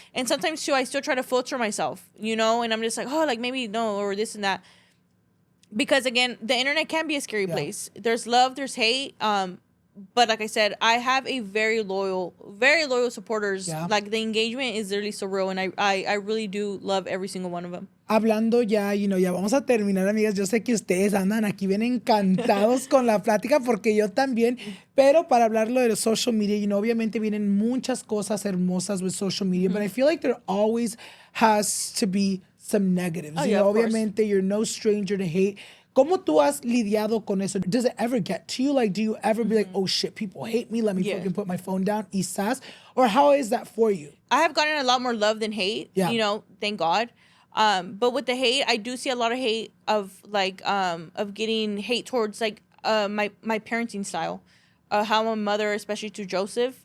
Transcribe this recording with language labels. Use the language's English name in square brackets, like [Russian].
[English] And sometimes too, I still try to filter myself, and I'm just like, oh, like maybe no, or this and that. Because again, the internet can be a scary place. There's love, there's hate. But like I said, I have a very loyal supporters. Yeah. Like the engagement is really so real, and I really do love every single one of them. [Spanish] Hablando ya, ya vamos a terminar, amigas. Yo sé que ustedes andan aquí bien encantados con la plática, porque yo también. Pero para hablarlo de social media, obviamente vienen muchas cosas hermosas [English] with social media, but I feel like there always has to be some negatives. Obviamente, you're no stranger to hate. [Spanish] ¿Cómo tú has lidiado con eso? [English] Does it ever get to you? Like, do you ever be like, oh shit, people hate me, let me fucking put my phone down, quizás? Or how is that for you? I have gotten a lot more love than hate, thank God. But with the hate, I do see a lot of hate of getting hate towards like my parenting style, how I'm a mother, especially to Joseph.